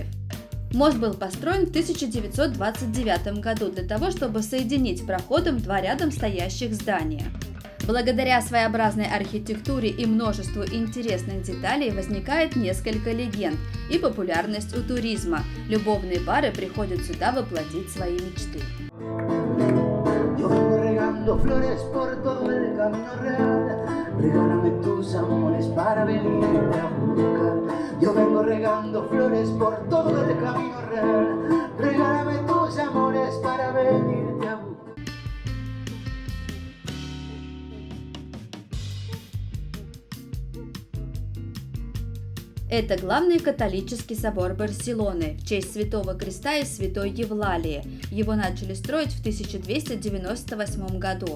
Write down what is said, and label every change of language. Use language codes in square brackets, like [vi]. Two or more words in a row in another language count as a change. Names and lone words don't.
[ru] Мост был построен в 1929 году для того, чтобы соединить проходом два рядом стоящих здания. Благодаря своеобразной архитектуре и множеству интересных деталей возникает несколько легенд и популярность у туризма. Любовные пары приходят сюда воплотить свои мечты. [es] Regálame tus amores para venirte a buscar. Yo vengo regando flores por todo el camino real. Regálame tus amores para venirte a buscar. [ru] Это главный католический собор Барселоны в честь Святого Креста и Святой Евлалии. Его начали строить в 1298 году.